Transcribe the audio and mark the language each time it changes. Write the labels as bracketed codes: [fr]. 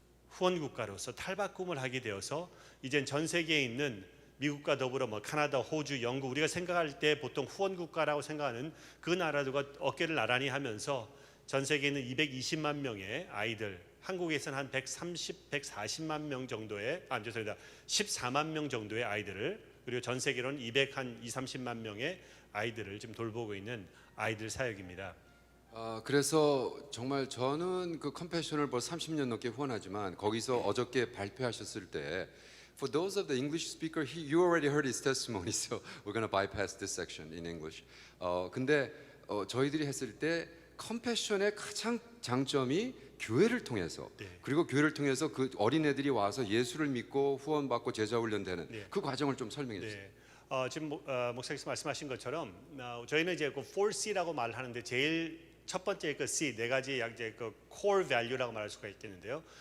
[ko] 후원 국가로서 탈바꿈을 하게 되어서 이젠 전 세계에 있는 미국과 더불어 뭐 카나다, 호주, 영국, 우리가 생각할 때 보통 후원 국가라고 생각하는 그 나라들과 어깨를 나란히 하면서 전 세계에 있는 220만 명의 아이들, 한국에서는 한 140만 명 정도의, 죄송합니다, 14만 명 정도의 아이들을, 그리고 전 세계로는 230만 명의 아이들을 지금 돌보고 있는 아이들 사역입니다. 그래서 정말 저는 그 컴패션을 벌써 30년 넘게 후원하지만 거기서 어저께 발표하셨을 때 [en] For those of the English speaker, you already heard his testimony, so we're going to bypass this section in English. [ko] 근데 저희들이 했을 때 컴패션의 가장 장점이 교회를 통해서 그리고 교회를 통해서 그 어린애들이 와서 예수를 믿고 후원받고 제자 훈련되는 그 과정을 좀 설명해 주세요. 지금 목사님께서 말씀하신 것처럼 저희는 이제 그 4C라고 말을 하는데 제일 첫 번째 그 C 네 가지 이제 그 core value라고 말할 수가 있겠는데요.